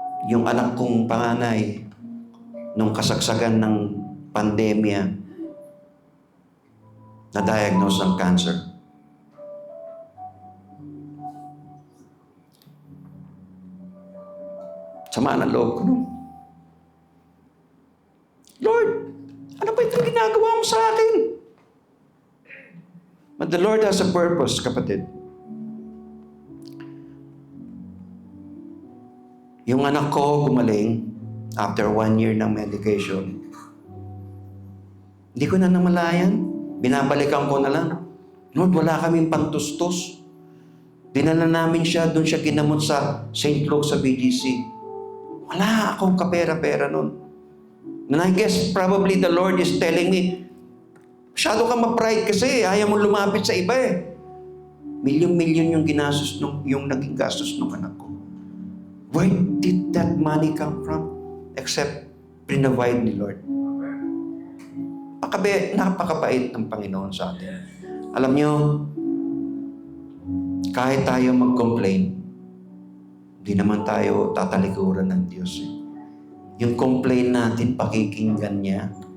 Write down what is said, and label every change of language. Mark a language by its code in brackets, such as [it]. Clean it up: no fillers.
[tl] Yung anak kong panganay, nung kasagsagan ng pandemya, na-diagnose ng cancer. Sama ng loob ko nun. Lord, ano ba itong ginagawa mo sa akin? [en] But the Lord has a purpose, kapatid. [tl] Yung anak ko gumaling [en] after 1 year [tl] ng medication. Hindi ko na namalayan. Binabalikan ko na lang. Lord, wala kaming pantustos. Dinala namin siya, doon siya ginamot sa St. Luke sa BGC. Wala akong kapera-pera nun. [en] And I guess probably the Lord is telling me, [tl] masyado ka ma-pride kasi, ayaw mo lumapit sa iba eh. Milyon-milyon yung ginastos yung naging gastos ng anak ko. [en] Where did that money come from? [tl] Except pinrovide ni Lord. Napakabait ng Panginoon sa atin. Alam niyo, kahit tayo mag-complain, hindi naman tayo tatalikuran ng Diyos. Yung complain natin, pakikinggan niya.